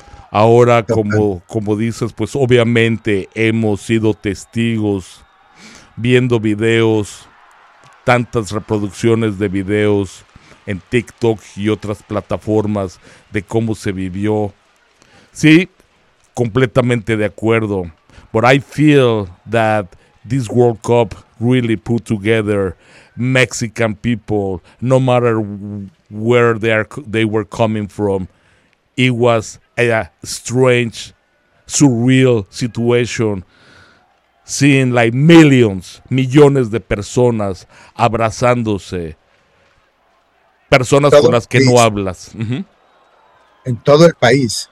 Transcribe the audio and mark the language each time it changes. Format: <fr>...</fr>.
<es>Ahora, como dices, pues obviamente hemos sido testigos viendo videos, tantas reproducciones de videos en TikTok y otras plataformas de cómo se vivió. Sí, completamente de acuerdo.</es> <en>But I feel that this World Cup really put together Mexican people, no matter where they were coming from. It was a strange, surreal situation, seeing like</en> <es>millones de personas abrazándose, personas con las que no hablas. En todo el país.</es>